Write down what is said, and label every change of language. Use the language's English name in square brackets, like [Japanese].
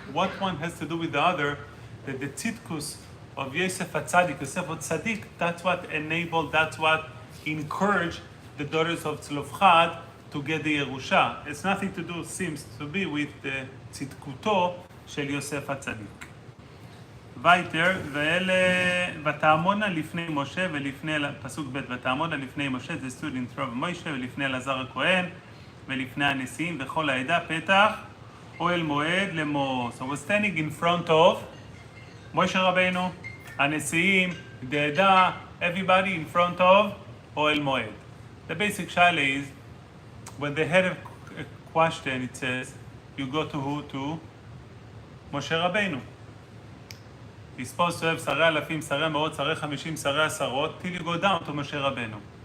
[English] What one has to do with the other, that the tzidkus of Yosef HaTzadik, Yosef HaTzadik, that's what enabled, that's what encouraged the daughters of Tzlofchad to get the Yerusha. It's nothing to do, seems to be, with the tzidkuto של יוסף הצדיק. [Hebrew] וייטר, ואלה, ותעמונה לפני משה ולפני, פסוק ב' ותעמונה לפני משה, זה [English] stood in front of [Hebrew] משה ולפני אלעזר הכהן ולפני הנשיאים וכל העדה פתח אוהל מועד לאמור. [English] So we're standing in front of משה רבינו, הנשיאים, the עדה, everybody in front of אוהל מועד. The basic shayla is, when they had a question, it says, you go to who? To Moshe Rabbeinu. He's supposed to have [Hebrew] שרי אלפים, שרי מאות, שרי 50, שרי עשרות, [English] till you go down to Moshe Rabbeinu.